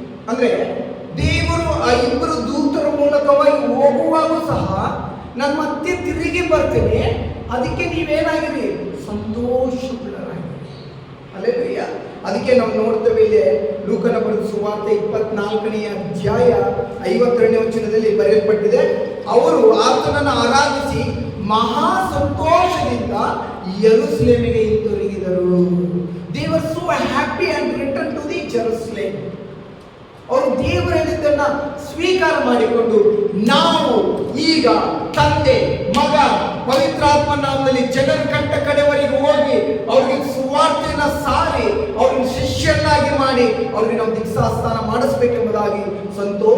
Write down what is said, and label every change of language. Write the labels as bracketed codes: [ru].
[kn] ಅಂದ್ರೆ ದೇವರು ಆ 2 ದೂತರ ಮೂಲಕವಾಗಿ ಹೋಗುವಾಗ ಸಹ ನಾನು ಮತ್ತೆ ತಿರುಗಿ ಬರ್ತೇನೆ, ಅದಕ್ಕೆ ನೀವೇನಾಗಿರಿ, ಸಂತೋಷಪಡಲಾಗಿರಿ. ಹಲ್ಲೆಲೂಯಾ. ಅದಕ್ಕೆ ನಾವು ನೋಡ್ತೇವೆ ಇಲ್ಲಿ ಲೂಕನ ಬರೆದ ಸುವಾರ್ತೆ 24ನೇ ಅಧ್ಯಾಯ 52ನೇ ವಚನದಲ್ಲಿ ಬರೆಯಲ್ಪಟ್ಟಿದೆ, ಅವರು ಆತನನ್ನು ಆರಾಧಿಸಿ ಮಹಾ ಸಂತೋಷದಿಂದ ಯೆರೂಸಲೇಮಿಗೆ ಹಿಂತಿರುಗಿದರು. [en] They were so happy and returned to the Jerusalem. [kn] ಅವರು ದೇವರ ಹೇಳಿದ್ದನ್ನ ಸ್ವೀಕಾರ ಮಾಡಿಕೊಂಡು, ನಾವು ಈಗ ತಂದೆ, ಮಗ, ಪವಿತ್ರಾತ್ಮ ನಾಮದಲ್ಲಿ ಜನರ ಕಟ್ಟ ಕಡೆವರೆಗೆ ಹೋಗಿ ಅವ್ರಿಗೆ ಸುವಾರ್ತೆಯನ್ನ ಸಾರಿ ಅವ್ರಿಗೆ ಶಿಷ್ಯರನ್ನಾಗಿ ಮಾಡಿ ಅವ್ರಿಗೆ ನಾವು ದೀಕ್ಷಾಸ್ನಾನ ಮಾಡಿಸ್ಬೇಕೆಂಬುದಾಗಿ ಸಂತೋಷ